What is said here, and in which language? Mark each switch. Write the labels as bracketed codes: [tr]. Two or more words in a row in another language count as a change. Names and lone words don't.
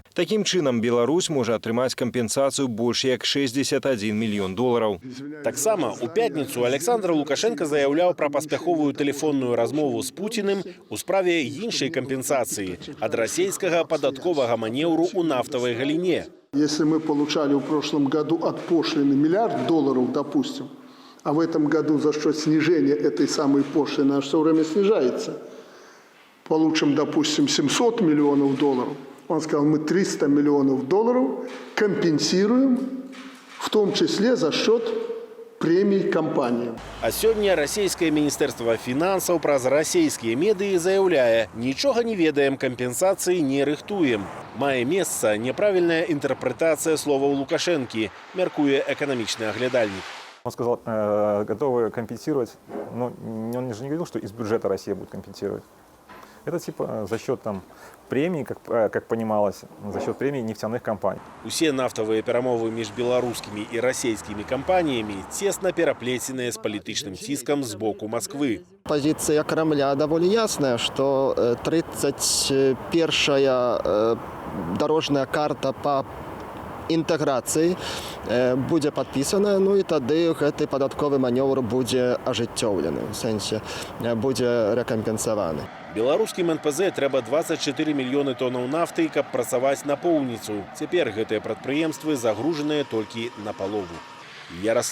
[be] Такім чынам Беларусь можа атрымаць кампенсацыю больш як $61 мільён. Таксама у пятніцу Александр Лукашенко заяўляў пра паспяховую тэлефонную размову з Пуціным у справе іншай кампенсацыі ад расійскага падатковага манеўру у нафтавай галине. [ru] Если мы получали в прошлом году от пошлины $1 миллиард, допустим, а в этом году за счет снижения этой самой пошлины, она все время снижается, получим, допустим, $700 миллионов, он сказал, мы $300 миллионов компенсируем, в том числе за счет [be] премій кампаніям. А сёння расійскае міністэрства фінансаў праз расійскія медыі заяўляе: нічога не ведаем, кампенсацыі не рыхтуем. Мае месца няправільная інтэрпрэтацыя словаў Лукашэнкі, мяркуе эканамічны аглядальнік. [ru] Он сказал, готовы компенсировать, но он же не говорил, что из бюджета Россия будет компенсировать. Это типа за счет там премий, как понималось, за счет премий нефтяных компаний. [be] Усе нафтавыя перамовы між беларускімі і расійскімі кампаніямі цесна пераплеценыя з палітычным ціскам з боку Москвы. [ru] Позиция Кремля довольно ясная, что 31-я дорожная карта [be] по інтэграцыі будзе падпісаная, ну і тады гэты падатковы манёвр будзе ажыццёўлены, у сэнсе будзе рэкампенсаваны. Беларускім НПЗ трэба 24 мільёны тоннаў нафты, каб працаваць напоўніцу. Цяпер гэтыя прадпрыемствы загружаныя толькі на палову.